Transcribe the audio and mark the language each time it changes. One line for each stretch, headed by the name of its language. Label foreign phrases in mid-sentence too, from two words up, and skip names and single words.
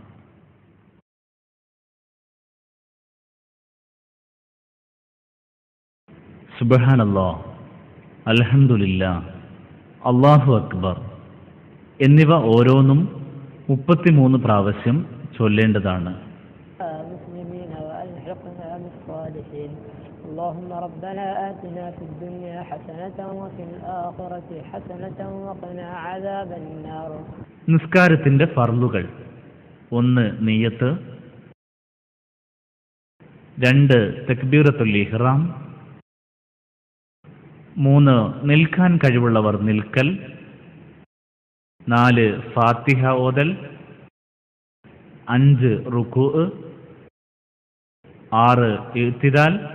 Arabic: سبحان الله، الحمد لله، الله أكبر
Malayalam: എന്നിവ ഓരോന്നും 33 പ്രാവശ്യം ചൊല്ലേണ്ടതാണ്.
Arabic: اللهم ربنا آتنا في الدنيا حسنة وفي الآخرة حسنة وقنا عذاب النار.
Malayalam: നിസ്കാരത്തിന്റെ ഫർളുകൾ: 1 നിയ്യത്ത്, 2
Arabic: تكبيرة الإحرام,
Malayalam: 3 നിൽക്കാൻ കഴിവുള്ളവർ നിൽക്കൽ, 4 ഫാത്തിഹ ഓതൽ, 5 റുകൂഅ്, 6 ഇഅ്തിദാൽ,